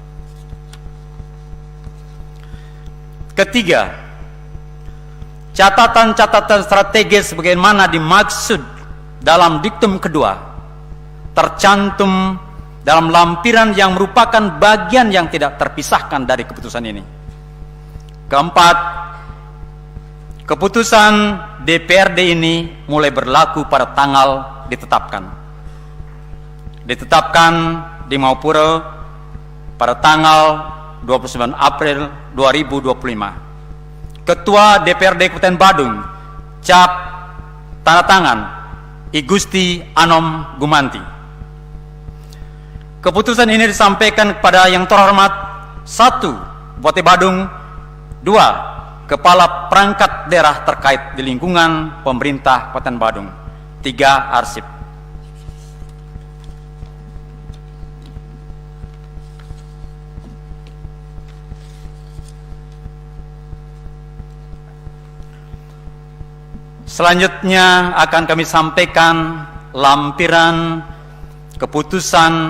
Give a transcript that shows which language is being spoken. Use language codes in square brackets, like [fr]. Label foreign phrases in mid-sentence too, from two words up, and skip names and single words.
[id] Ketiga, catatan-catatan strategis sebagaimana dimaksud dalam diktum kedua tercantum dalam lampiran yang merupakan bagian yang tidak terpisahkan dari keputusan ini. Keempat, keputusan DPRD ini mulai berlaku pada tanggal ditetapkan di Maupuro pada tanggal 29 April 2025. Ketua DPRD Kabupaten Badung, cap tanda tangan I Gusti Anom Gumanti. Keputusan ini disampaikan kepada yang terhormat 1. Bupati Badung, 2. Kepala perangkat daerah terkait di lingkungan pemerintah Kabupaten Badung, 3. Arsip. Selanjutnya akan kami sampaikan lampiran keputusan